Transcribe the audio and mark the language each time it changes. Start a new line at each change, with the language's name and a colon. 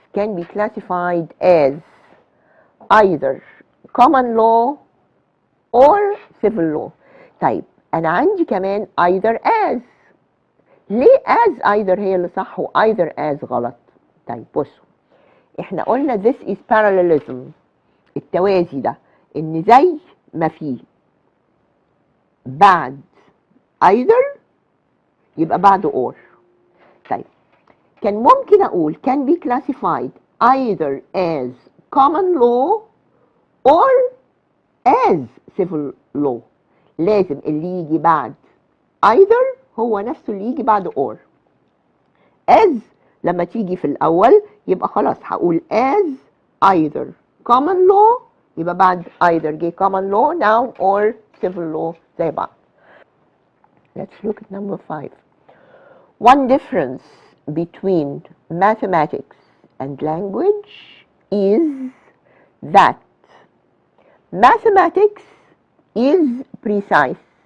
English: can be classified as either common law or civil law.
Arabic: طيب أنا عندي كمان either as. ليه as either هي اللي صح و either as غلط؟ طيب بصوا، احنا قلنا
English: this is parallelism،
Arabic: التوازي ده، ان زي ما فيه بعد either يبقى بعده or. طيب كان ممكن اقول
English: can be classified either as common law or as civil law.
Arabic: لازم اللي يجي بعد either هو نفسه اللي يجي بعد or. as لما تيجي في الأول يبقى خلاص هقول
English: as either common law،
Arabic: يبقى بعد either جه common law noun
English: or civil law
Arabic: زي بعض.
English: Let's look at number 5. One difference between mathematics and language is that mathematics is precise.